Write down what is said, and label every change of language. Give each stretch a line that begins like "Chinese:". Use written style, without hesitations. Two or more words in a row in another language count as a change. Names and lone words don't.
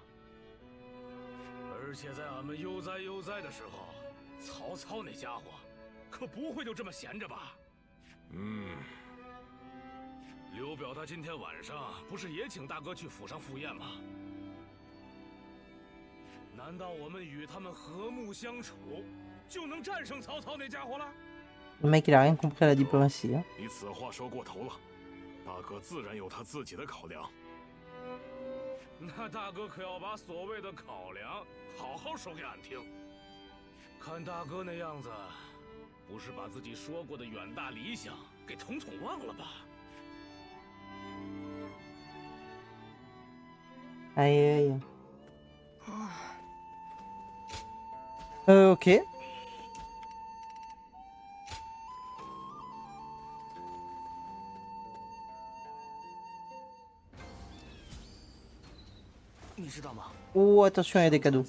Chinese: 而且在俺们悠哉的时候，曹操那家伙可不会就这么闲着吧？刘表他今天晚上不是也请大哥去府上赴宴吗？难道我们与他们和睦相处，就能战胜曹操那家伙了？
French: Le mec, il a rien compris à la diplomatie. Hein.
Chinese: 你此话说过头了，大哥自然有他自己的考量。那大哥可要把所谓的考量好好说给俺听。看大哥那样子，不是把自己说过的远大理想给统统忘了吧
French: Aïe. Ok. Oh, attention, il y a des cadeaux.